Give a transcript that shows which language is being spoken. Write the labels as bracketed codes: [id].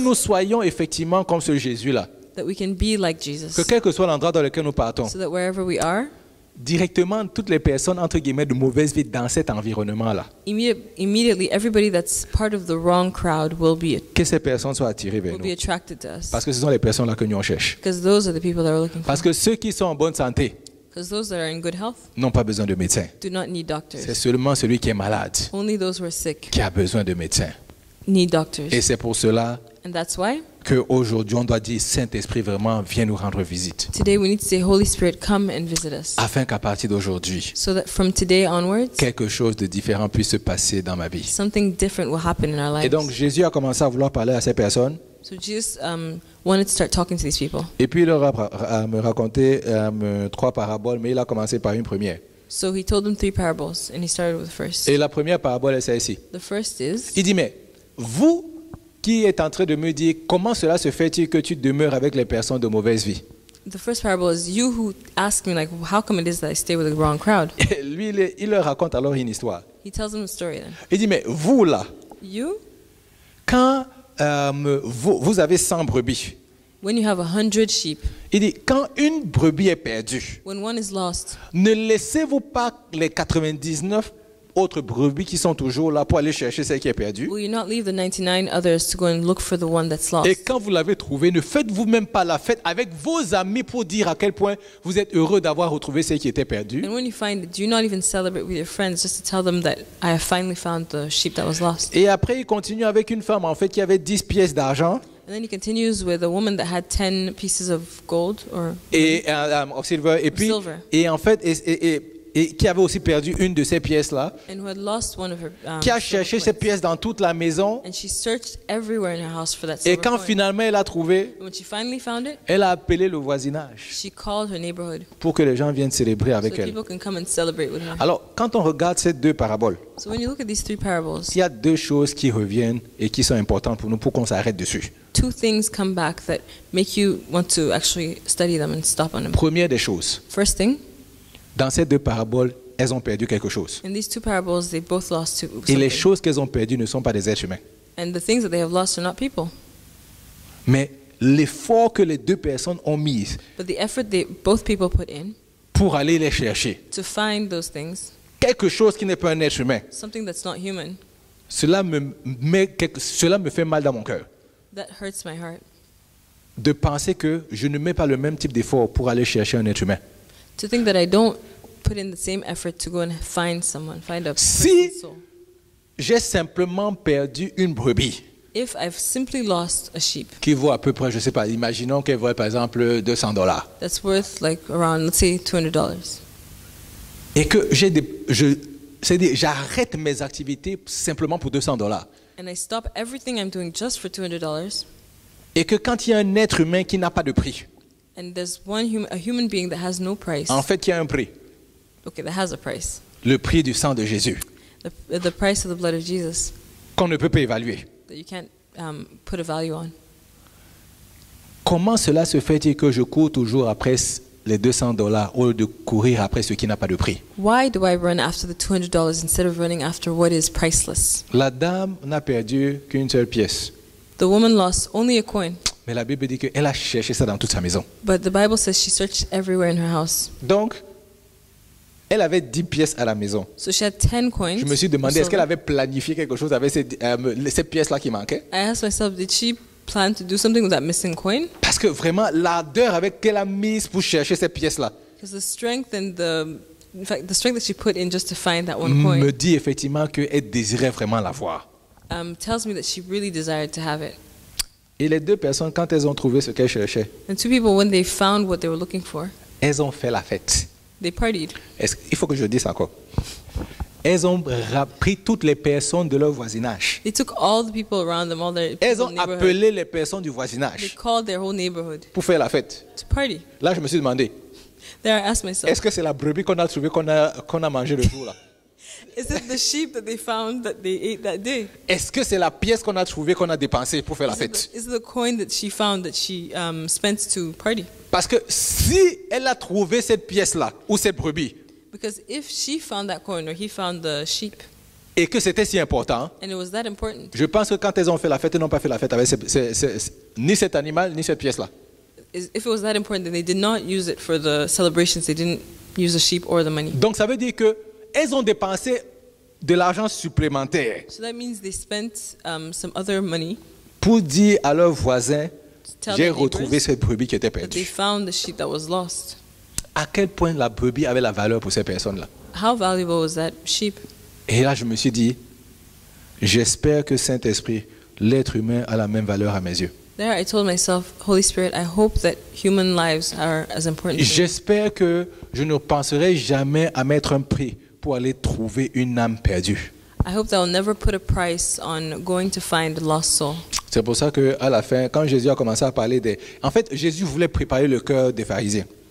[fr] nous soyons effectivement comme ce Jésus-là. [en] that we can be like [fr] Que [en] Jesus, [fr] quel que soit l'endroit dans lequel nous partons, [en] so that wherever we are, [fr] directement, toutes les personnes, entre guillemets, de mauvaise vie dans cet environnement-là, [en] immediately everybody that's part of the wrong crowd will be [fr] que ces personnes soient attirées vers nous. [en] attracted to us. [fr] Parce que ce sont les personnes-là que nous on cherche. [en] Because those are the people that we're looking for. [fr] Parce que ceux qui sont en bonne santé [en] Because those that are in good health [fr] n'ont pas besoin de médecin. [en] do not need [fr] C'est [en] doctors. [fr] seulement celui qui est malade [en] Only those who are sick [fr] qui a besoin de médecin. [en] need doctors. [fr] Et c'est pour cela [en] And that's why [fr] qu'aujourd'hui, on doit dire, Saint-Esprit, vraiment, viens nous rendre visite. [en] today we need to say, Holy Spirit, come and visit us. [fr] Afin qu'à partir d'aujourd'hui, [en] So that from today onwards, [fr] quelque chose de différent puisse se passer dans ma vie. [en] something different will happen in our [fr] Et [en] lives. [fr] donc, Jésus a commencé à vouloir parler à ces personnes. [en] So Jesus wanted to start talking to these people. [fr] Et puis, il leur a me raconté 3 paraboles, mais il a commencé par une première. [en] So he told them 3 parables, and he started with the first. [fr] Et la première parabole est celle-ci. [en] The first is, [fr] Il dit, mais vous qui êtes en train de me dire, comment cela se fait-il que tu demeures avec les personnes de mauvaise vie? [en] the first parable is you who ask me, like, how come it is that I stay with the wrong crowd? [fr] Et lui, il leur raconte alors une histoire. [en] He tells them a story then. [fr] Il dit, mais vous là, [en] You, [fr] quand vous avez 100 brebis, [en] when you have 100 sheep, [fr] il dit, quand une brebis est perdue, [en] when one is lost, [fr] ne laissez-vous pas les 99 autres brebis qui sont toujours là pour aller chercher celle qui est perdue? [en] will you not leave the 99 others to go and look for the one that's lost? [fr] Et quand vous l'avez trouvée, ne faites-vous même pas la fête avec vos amis pour dire à quel point vous êtes heureux d'avoir retrouvé celle qui était perdue? [en] And when you find it, do you not even celebrate with your friends just to tell them that I have finally found the sheep that was lost? [fr] Et après, il continue avec une femme en fait qui avait 10 pièces d'argent [en] And then he continues with a woman that had 10 pieces of gold or [fr] et [en] of silver, [fr] et puis [en] Silver. [fr] et en fait et qui avait aussi perdu une de ces pièces là, [en] and who had lost one of her [fr] qui a [en] silver [fr] cherché [en] coins. [fr] ces pièces dans toute la maison. [en] And she searched everywhere in her house for that [fr] Et [en] silver [fr] quand [en] coin. [fr] finalement elle a trouvé, [en] And when she finally found it, [fr] elle a appelé le voisinage [en] she called her neighborhood [fr] pour que les gens viennent célébrer [en] so [fr] avec [en] that [fr] elle. [en] people can come and celebrate with her. [fr] Alors, quand on regarde ces 2 paraboles, [en] So when you look at these 3 parables, [fr] il y a 2 choses qui reviennent et qui sont importantes pour nous pour qu'on s'arrête dessus. [en] 2 things come back that make you want to actually study them and stop on them. [fr] Première des choses, [en] First thing, [fr] dans ces 2 paraboles, elles ont perdu quelque chose. [en] in these 2 parables, they both lost [fr] Et les [en] something. [fr] choses qu'elles ont perdues ne sont pas des êtres humains. [en] And the things that they have lost are not people. [fr] Mais l'effort que les 2 personnes ont mis [en] But the effort both people put in [fr] pour aller les chercher, [en] to find those things, [fr] quelque chose qui n'est pas un être humain, [en] something that's not human, [fr] cela me fait mal dans mon cœur. [en] that hurts my heart. [fr] De penser que je ne mets pas le même type d'effort pour aller chercher un être humain. [en] To think that I don't put in the same effort to go and find someone, find a [fr] Si- [en] person's soul. [fr] J'ai simplement perdu une brebis [en] If I've simply lost a sheep [fr] qui vaut à peu près, je ne sais pas, imaginons qu'elle vaut par exemple $200. [en] that's worth like around, let's say, $200, [fr] Et que c'est-à-dire, j'arrête mes activités simplement pour $200. [en] and I stop everything I'm doing just for $200, [fr] Et que quand il y a un être humain qui n'a pas de prix, [en] and there's a human being that has no price, [fr] en fait, il y a un prix. [en] okay, that has a price, [fr] Le prix du sang de Jésus, [en] the price of the blood of Jesus [fr] qu'on ne peut pas évaluer. [en] that you can't put a value on. [fr] Comment cela se fait-il que je cours toujours après les $200 au lieu de courir après ce qui n'a pas de prix? [en] Why do I run after the $200 instead of running after what is priceless? [fr] La dame n'a perdu qu'une seule pièce. [en] The woman lost only a coin, [fr] Mais la Bible dit qu'elle a cherché ça dans toute sa maison. [en] but the Bible says she searched everywhere in her house. [fr] Donc, elle avait 10 pièces à la maison. [en] So she had 10 coins. [fr] Je me suis [en] of [fr] demandé, est-ce qu'elle [en] silver. [fr] avait planifié quelque chose avec ces pièces-là qui manquaient? [en] I asked myself, did she plan to do something with that missing coin? [fr] Parce que vraiment, l'ardeur avec qu'elle a mise pour chercher ces pièces-là [en] Because the strength and in fact, the strength that she put in just to find that one [fr] me [en] coin [fr] dit effectivement qu'elle désirait vraiment l'avoir. [en] tells me that she really desired to have it. [fr] Et les deux personnes, quand elles ont trouvé ce qu'elles cherchaient, [en] And two people, when they found what they were looking for, [fr] elles ont fait la fête. [en] they partied. [fr] Il faut que je dise encore. Elles ont pris toutes les personnes de leur voisinage. [en] They took all the people around them, all their [fr] Elles [en] people [fr] ont [en] in the neighborhood. [fr] appelé les personnes du [en] They [fr] voisinage [en] called their whole neighborhood [fr] pour faire la fête. [en] to party. [fr] Là, je me suis demandé, [en] There I asked myself, [fr] est-ce que c'est la brebis qu'on a trouvée, qu'on a mangée le jour là? [en] is it the sheep that they found that they ate that day? [fr] Est-ce que c'est la pièce qu'on a trouvée, qu'on a dépensée pour faire la fête? [en] Is it the coin that she found that she spent to party? [fr] Parce que si elle a trouvé cette pièce-là, ou cette brebis, [en] Because if she found that coin or he found the sheep, [fr] et que c'était si important, [en] and it was that important, [fr] je pense que quand elles ont fait la fête, elles n'ont pas fait la fête avec ni cet animal, ni cette pièce-là. [en] if it was that important, then they did not use it for the celebrations. They didn't use the sheep or the money. [fr] Donc ça veut dire qu'elles ont dépensé de l'argent supplémentaire [en] So that means they spent some other money [fr] pour dire à leurs voisins, [en] to tell [fr] j'ai [en] their [fr] retrouvé [en] neighbors [fr] cette brebis qui était [en] that they [fr] perdue. [en] found the sheep that was lost. [fr] À quel point la brebis avait la valeur pour ces personnes-là. [en] How valuable was that sheep? [fr] Et là, je me suis dit, j'espère que Saint-Esprit, l'être humain, a la même valeur à mes yeux. [en] There, I told myself, Holy Spirit, I hope that human lives are as important to me. [fr] J'espère que je ne penserai jamais à mettre un prix pour aller trouver une âme perdue. [en] I hope that I'll never put a price on going to find a lost soul. [fr] C'est pour ça qu'à la fin, quand Jésus a commencé à parler des... En fait, Jésus voulait préparer le cœur des pharisiens.